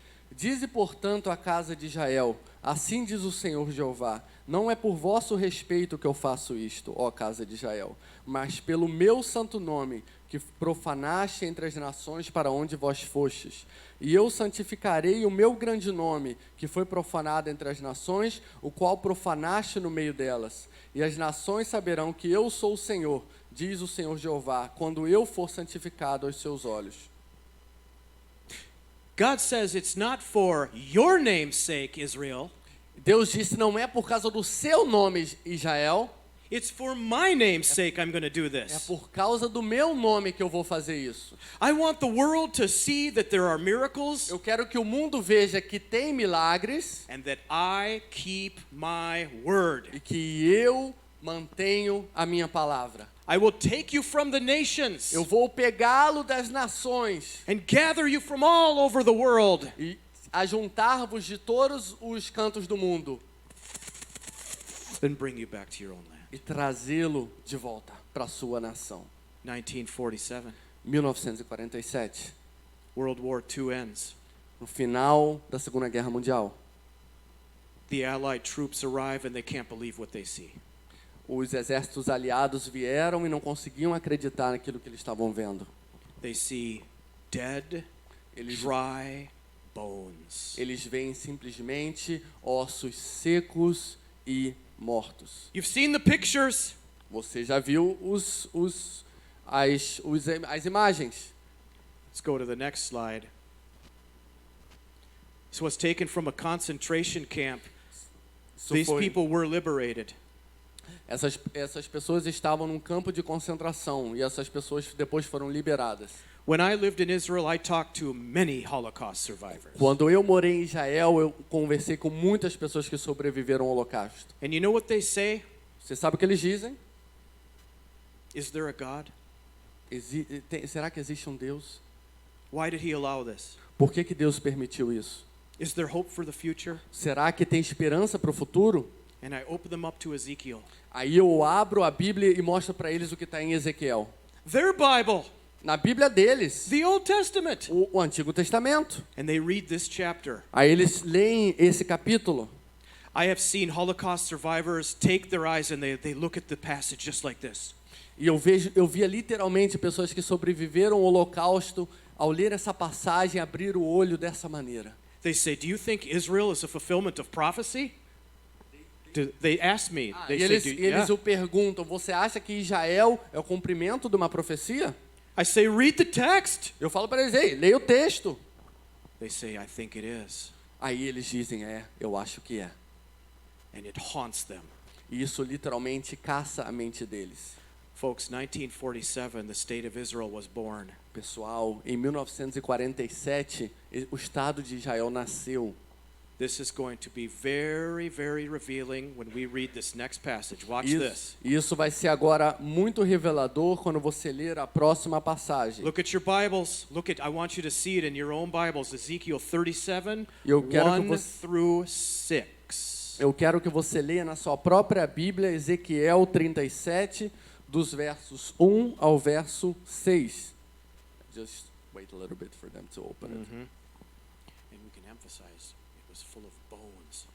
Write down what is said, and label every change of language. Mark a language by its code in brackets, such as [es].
[pt] Dize, portanto, à casa de Israel, assim diz o Senhor Jeová, não é por vosso respeito que eu faço isto, ó casa de Israel, mas pelo meu santo nome, que profanaste entre as nações para onde vós fostes. E eu santificarei o meu grande nome, que foi profanado entre as nações, o qual profanaste no meio delas. E as nações saberão que eu sou o Senhor, diz o Senhor Jeová, quando eu for santificado aos seus olhos. [en] God says it's not for your name's sake, Israel. [pt] Deus disse, não é por causa do seu nome, Israel, [en] It's for my name's sake I'm going to do [pt] é [en] this. [pt] por causa do meu nome que eu vou fazer isso. [en] I want the world to see that there are miracles [pt] Eu quero que o mundo veja que tem milagres [en] and that I keep my word. [pt] e que eu mantenho a minha palavra. [en] I will take you from the nations [pt] Eu vou pegá-lo das nações [en] and gather you from all over the world. [pt] e ajuntar-vos de todos os cantos do mundo [en] Then bring you back to your own land. [pt] e trazê-lo de volta para a sua nação. [en] 1947. [pt] 1947, [en] World War II ends. [pt] no final da Segunda Guerra Mundial. [en] The Allied troops arrive and they can't believe what they see. [pt] Os exércitos aliados vieram e não conseguiam acreditar naquilo que eles estavam vendo. [en] They see dead, [pt] Eles, [en] dry bones. [pt] eles veem simplesmente ossos secos e mortos. [en] You've seen the pictures. [pt] Você já viu as imagens? [en] Let's go to the next slide. This was taken from a concentration camp. [pt] Isso [en] These [pt] foi- [en] people were liberated. [pt] essas pessoas estavam num campo de concentração e essas pessoas depois foram liberadas. [en] When I lived in Israel, I talked to many Holocaust survivors. [pt] Quando eu morei em Israel, eu conversei com muitas pessoas que sobreviveram ao Holocausto. [en] And you know what they say? [pt] Você sabe o que eles dizem? [en] Is there a God? [pt] Será que existe um Deus? [en] Why did he allow this? [pt] Por que Deus permitiu isso? [en] Is there hope for the future? [pt] Será que tem esperança para o futuro? [en] And I open them up to Ezekiel. [pt] Aí eu abro a Bíblia e mostro para eles o que está em Ezequiel. [en] Their Bible, [pt] Na Bíblia deles, [en] the Old Testament. [pt] o Antigo Testamento. [en] And they read this chapter. [pt] Aí eles leem esse capítulo. [en] I have seen Holocaust survivors take their eyes and they look at the passage just like this. [pt] E eu via literalmente pessoas que sobreviveram ao Holocausto, ao ler essa passagem, abrir o olho dessa maneira. [en] They say, "Do you think Israel is a fulfillment of prophecy?" They ask me. They [pt] E [en] say, [pt] eles, [en] "Do- [pt] eles [en] yeah." [pt] o perguntam, você acha que Israel é o cumprimento de uma profecia? [en] I say, "Read the text." [pt] Eu falo para eles, ei, leia o texto. [en] They say, "I think it is." [pt] Aí eles dizem, eu acho que é. [en] And it haunts them. [pt] E isso literalmente caça a mente deles. [en] Folks, 1947, the state of Israel was born. [pt] Pessoal, em 1947, o Estado de Israel nasceu. [en] This is going to be very, very revealing when we read this next passage. Watch this. [pt] Isso vai ser agora muito revelador quando você ler a próxima passagem. [en] Look at your Bibles. I want you to see it in your own Bibles. Ezekiel 37, [pt] Eu quero que [en] 1 [pt] você- [en] through 6. [pt] Eu quero que você leia na sua própria Bíblia Ezequiel 37, dos versos 1 ao verso 6. [en] Just wait a little bit for them to open it. And we can emphasize it was full of bones.